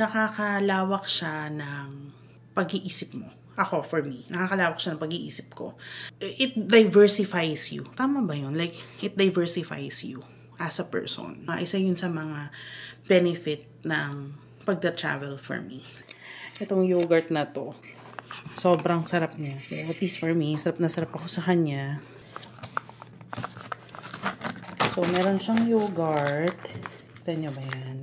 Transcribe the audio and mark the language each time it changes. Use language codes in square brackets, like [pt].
[tl] Nakakalawak siya ng pag-iisip mo. Ako, for me, nakakalawak siya ng pag-iisip ko. [en] It diversifies you. [tl] Tama ba yun? [en] Like, it diversifies you as a person. [tl] Isa yun sa mga benefit ng pagda-travel for me. Itong yogurt na to, sobrang sarap niya. [en] At least for me, [tl] sarap na sarap ako sa kanya. So, meron siyang yogurt. Kita nyo ba yan?